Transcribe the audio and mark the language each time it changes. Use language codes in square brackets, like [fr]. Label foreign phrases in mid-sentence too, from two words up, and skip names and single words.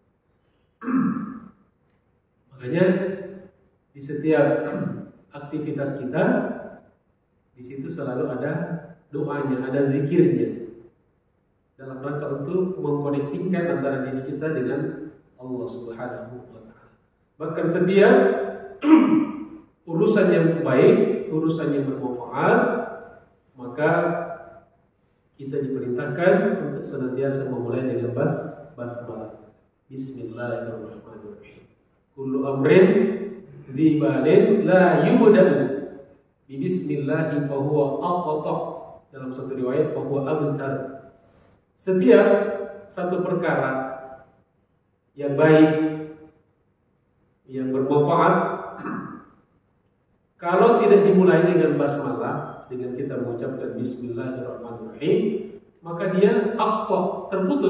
[id] Makanya di setiap aktivitas kita, di situ selalu ada doanya, ada zikirnya, dalam rangka untuk mengkonektingkan antara diri kita dengan [ar] الله سبحانه وتعالى. [id] Bahkan setiap urusan yang baik, urusan yang bermanfaat, maka kita diperintahkan untuk senantiasa memulai dengan basmalah. [ar] بسم الله الرحمن الرحيم. كل أمر ذي بال لا يبدأ ببسم الله فهو أقطع. [id] Dalam satu riwayat [ar] فهو أبتر. [id] Setiap satu perkara yang baik, yang bermanfaat, kalau tidak dimulai dengan basmalah, dengan kita mengucapkan [ar] بسم الله الرحمن الرحيم, [id] maka dia aqta, terputus.